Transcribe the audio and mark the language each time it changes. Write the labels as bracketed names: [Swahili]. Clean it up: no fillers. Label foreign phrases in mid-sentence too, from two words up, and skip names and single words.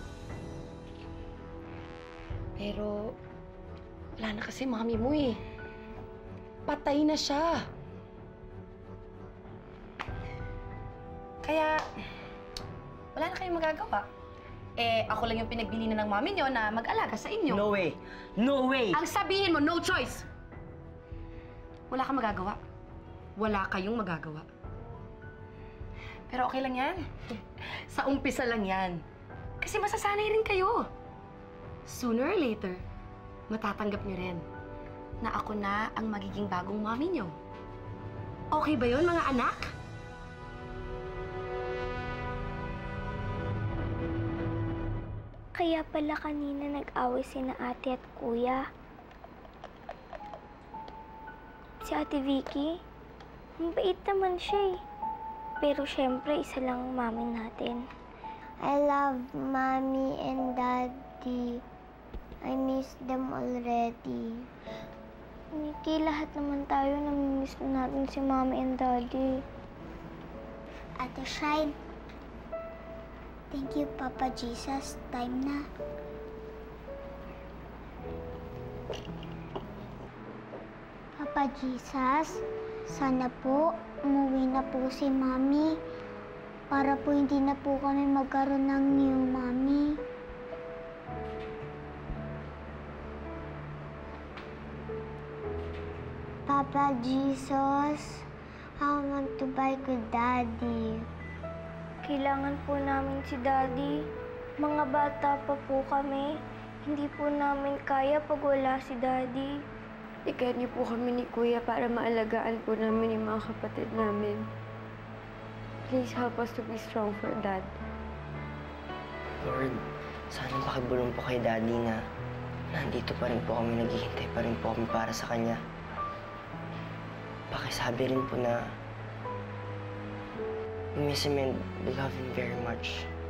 [Filipino] Pero, wala na kasi mommy mo eh. Patay na siya. Kaya, wala na kayong magagawa. Eh, ako lang yung pinagbili na ng mami niyo na mag-alaga sa inyo. [English] No way! No way! [Filipino] Ang sabihin mo, [English] no choice! [Filipino] Wala kang magagawa. Wala kayong magagawa. Pero okay lang yan. Sa umpisa lang yan. Kasi masasanay rin kayo. [English] Sooner or later, [Filipino] matatanggap niyo rin na ako na ang magiging bagong mami niyo. Okay ba yun, mga anak? Kaya pala kanina nag-away sina ate at kuya. Si Ate Vicky, mabait naman siya eh. Pero syempre, isa lang ang mami natin. [English] I love Mommy and Daddy. I miss them already. [Filipino] Mickey, lahat naman tayo namimiss natin si [English] Mommy and Daddy. [Filipino] Ate Shine, [English] thank you, [Filipino] Papa Jesus. Time na. Papa Jesus, sana po umuwi na po si Mami para po hindi na po kami magkaroon ng new Mami. [English] Papa Jesus, I want to bike with Daddy. [Filipino] Kailangan po namin si Daddy. Mga bata pa po kami. Hindi po namin kaya pag wala si Daddy. Ikaw niyo po kami ni Kuya para maalagaan po namin yung mga kapatid namin. [English] Please help us to be strong for Dad. [Filipino] Lord, sana pakibulong po kay Daddy na nandito pa rin po kami, naghihintay pa rin po kami para sa kanya. Pakisabi rin po na [English] we miss him and we love him very much.